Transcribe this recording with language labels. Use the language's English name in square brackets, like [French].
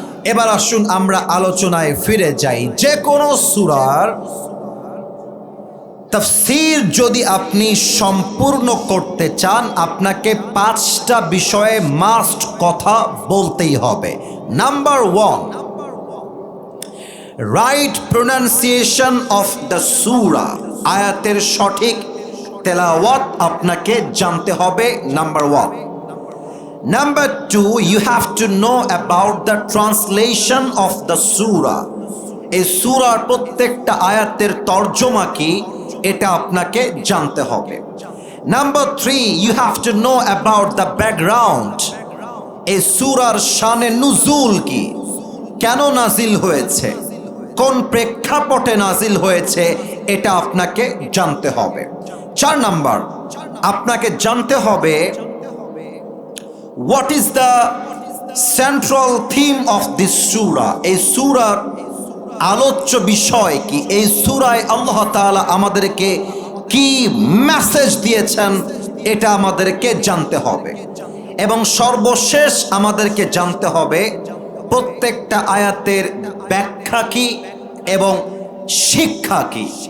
[Bangla] এবার আসুন আমরা আলোচনায় ফিরে যাই। যে কোনো সূরার তাফসীর যদি আপনি সম্পূর্ণ করতে চান, আপনাকে 5টা বিষয়ে মাস্ট কথা বলতেই হবে। [English] Number 1, right pronunciation of the surah. [Bangla] আয়াতের সঠিক তেলাওয়াত আপনাকে জানতে হবে, number 1। [English] Number 2, you have to know about the translation of the surah. [Bangla] এই সূরার প্রত্যেকটা আয়াতের তর্জমা কি, এটা আপনাকে জানতে হবে। [English] Number 3, you have to know about the background. [Bangla] এই সূরার শানে নুজুল কি, কেন নাজিল হয়েছে, কোন প্রেক্ষাপটে নাজিল হয়েছে, এটা আপনাকে জানতে হবে। [English] 4 [Bangla] নাম্বার, আপনাকে জানতে হবে [English] what is the central theme of this surah. [Bangla] এই সূরার আলোচ্য বিষয় কি, এই সূরায় আল্লাহ তাআলা আমাদেরকে কি মেসেজ দিয়েছেন, এটা আমাদেরকে জানতে হবে। এবং সর্বশেষ আমাদেরকে জানতে হবে প্রত্যেকটা আয়াতের ব্যাখ্যা কি এবং শিক্ষা কি।